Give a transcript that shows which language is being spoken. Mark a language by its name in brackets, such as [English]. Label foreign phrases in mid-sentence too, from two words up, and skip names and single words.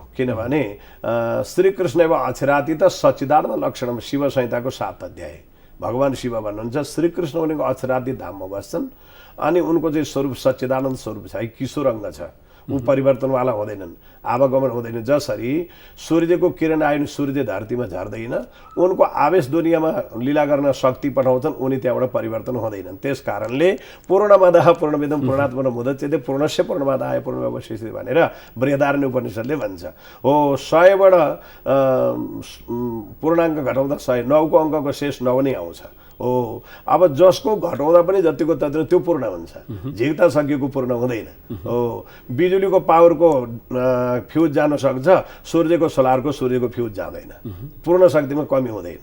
[Nepali] किनभने श्रीकृष्ण एवं अक्षरातीत सच्चिदानन्द लक्षणम शिव संहिताको 7 अध्याय भगवान शिव भन्नुहुन्छ श्रीकृष्ण भनेको अक्षरातीत धाममा बस्छन् अनि उनको चाहिँ स्वरूप सच्चिदानन्द स्वरूप छ है, किशोर अङ्ग छ। ऊ परिवर्तनवाला हुँदैनन्, आवागमन हुँदैन। जसरी सूर्यको किरण आयो भने सूर्य धरतीमा झर्दैन, उनको आवेश दुनियाँमा लीला गर्न शक्ति पठाउँछन्, उनी त्यहाँबाट परिवर्तन हुँदैनन्। त्यस कारणले [Sanskrit] पूर्णमदः पूर्णमिदं पूर्णात् पूर्णमुदच्यते पूर्णस्य पूर्णमादाय पूर्णमेवावशिष्यते [Nepali] भनेर बृहदारण्य उपनिषदले भन्छ। हो 100बाट पूर्णाङ्क घटाउँदा 100, 9को अङ्कको शेष 9 नै आउँछ। हो अब जसको घटाउँदा पनि जतिको तत्र त्यो पूर्ण हुन्छ, झिक्दा सकिएको पूर्ण हुँदैन। हो बिजुलीको पावरको फ्युज जान सक्छ, सूर्यको सोलरको सूर्यको फ्युज जाँदैन, पूर्ण शक्तिमा कमी हुँदैन।